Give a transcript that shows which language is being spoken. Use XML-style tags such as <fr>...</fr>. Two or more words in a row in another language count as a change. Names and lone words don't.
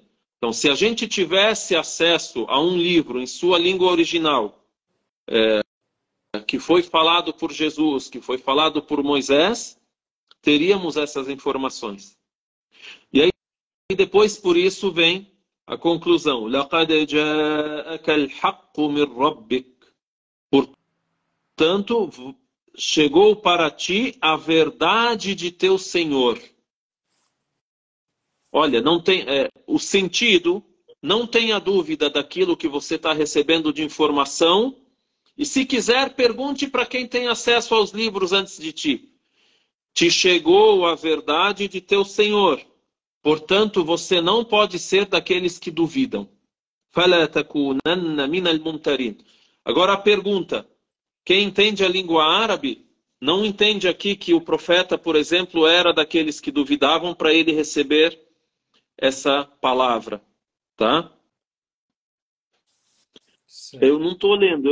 <pt>Então, se a gente tivesse acesso a um livro em sua língua original, que foi falado por Jesus, que foi falado por Moisés, teríamos essas informações. E aí, depois, por isso, vem a conclusão.</pt> <ar>لَقَدْ جَاءَكَ الْحَقُّ مِنْ رَبِّكَ.</ar> <pt>Portanto, chegou para ti a verdade de teu Senhor. Olha, não tem, o sentido, não tenha dúvida daquilo que você está recebendo de informação. E se quiser, pergunte para quem tem acesso aos livros antes de ti. Te chegou a verdade de teu Senhor. Portanto, você não pode ser daqueles que duvidam.</pt> <ar>فَلَا تَكُونَنَّ مِنَ الْمُمْتَرِينَ.</ar> <pt>Agora a pergunta. Quem entende a língua árabe não entende aqui que o profeta, por exemplo, era daqueles que duvidavam para ele receber essa palavra, tá? Certo. Eu não estou lendo.</pt>